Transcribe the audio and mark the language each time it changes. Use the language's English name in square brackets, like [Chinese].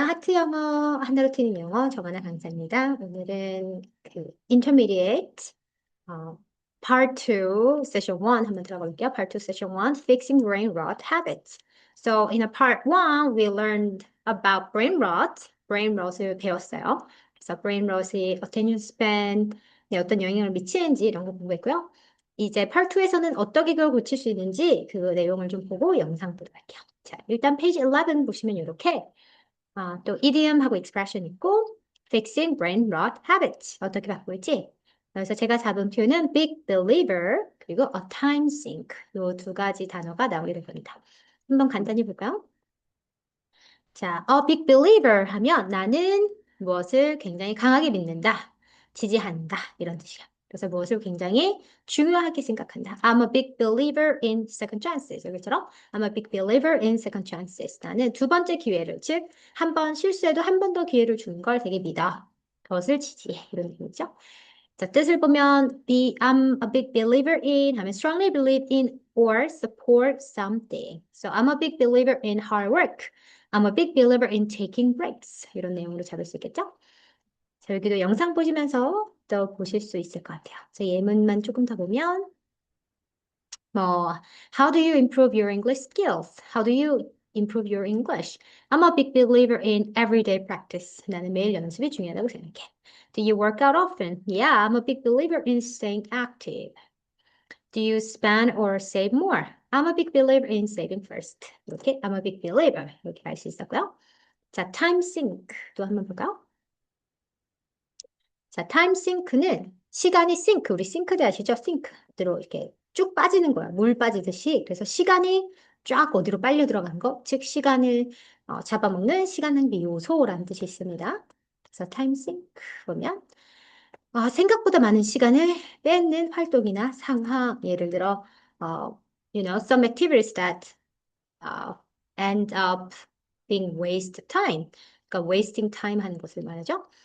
[Korean] 하트 영어, 하나로 트는 영어 정하나 강사입니다. 오늘은 intermediate part 2 session 1 한번 들어가 볼게요. [English] part 2 session 1 fixing brain rot habits. So in a part 1 we learned about brain rot. [Korean] brain rot을 배웠어요. 그래서 brain rot이 attention span 에 어떤 영향을 미치는지 이런 거 공부했고요. 이제 part 2에서는 어떻게 그걸 고칠 수 있는지 그 내용을 좀 보고 영상 보도록 할게요. 자, 일단 페이지 11 보시면 이렇게 또 idiom하고 expression 있고 fixing brain rot habits 어떻게 바꿀지. 그래서 제가 잡은 표현은 big believer 그리고 a time sink 이 두 가지 단어가 나오게 될 겁니다. 한번 간단히 볼까요? 자, a big believer 하면 나는 무엇을 굉장히 강하게 믿는다, 지지한다 이런 뜻이야. 그래서 무엇을 굉장히 중요하게 생각한다. [English] I'm a big believer in second chances. [Korean] 여기처럼 [English] I'm a big believer in second chances. [Korean] 나는 두 번째 기회를, 즉 한 번 실수해도 한 번 더 기회를 주는 걸 되게 믿어. 그것을 지지해. 이런 의미죠. 자, 뜻을 보면 [English] I'm a big believer in [Korean] 하면 [English] strongly believe in or support something. So I'm a big believer in hard work. I'm a big believer in taking breaks. [Korean] 이런 내용으로 잡을 수 있겠죠? 자, 여기도 영상 보시면서 또 보실 수 있을 것 같아요. 자, 예문만 조금 더 보면 뭐 [English] How do you improve your English skills? How do you improve your English? I'm a big believer in everyday practice. [Korean] 나는 매일 연습이 중요하다고 생각해. [English] Do you work out often? Yeah, I'm a big believer in staying active. Do you spend or save more? I'm a big believer in saving first. [Korean] 이렇게 I'm a big believer 이렇게 할 수 있었고요. 자, time sink도 한번 볼까요? 자, time sink는 시간이 sink, 우리 싱크대 아시죠? sink대로 이렇게 쭉 빠지는 거야. 물 빠지듯이. 그래서 시간이 쫙 어디로 빨려 들어간 거, 즉 시간을 잡아먹는 시간 낭비 요소라는 뜻이 있습니다. 그래서 time sink 보면 생각보다 많은 시간을 뺏는 활동이나 상황, 예를 들어 [English] some activities that uh, end up being waste time. [Korean] 그러니까 wasting time 하는 것을 말하죠.